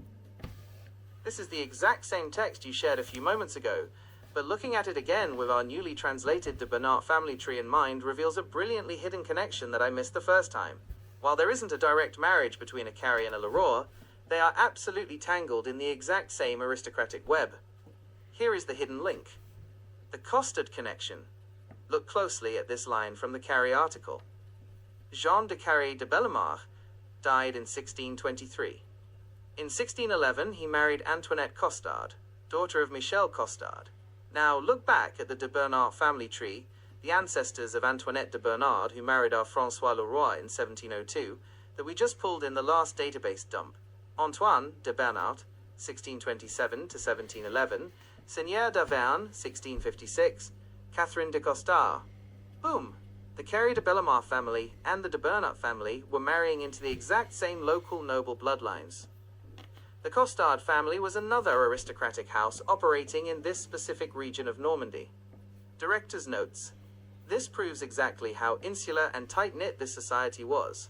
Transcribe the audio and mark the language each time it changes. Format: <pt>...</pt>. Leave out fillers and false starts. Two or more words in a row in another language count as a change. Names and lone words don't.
<en>This is the exact same text you shared a few moments ago, but looking at it again with our newly translated de Bernard family tree in mind reveals a brilliantly hidden connection that I missed the first time. While there isn't a direct marriage between a Carry and a Leroy, they are absolutely tangled in the exact same aristocratic web. Here is the hidden link. The Costard connection. Look closely at this line from the Carry article. Jean de Carry de Bellemare died in 1623. In 1611, he married Antoinette Costard, daughter of Michel Costard. Now, look back at the de Bernard family tree, the ancestors of Antoinette de Bernard, who married our François Leroy in 1702, that we just pulled in the last database dump. Antoine de Bernard, 1627 to 1711, Seigneur d'Auvergne, 1656, Catherine de Costard. Boom! The Carry de Bellemare family and the de Bernard family were marrying into the exact same local noble bloodlines. The Costard family was another aristocratic house operating in this specific region of Normandy. Director's notes. This proves exactly how insular and tight-knit this society was.</en>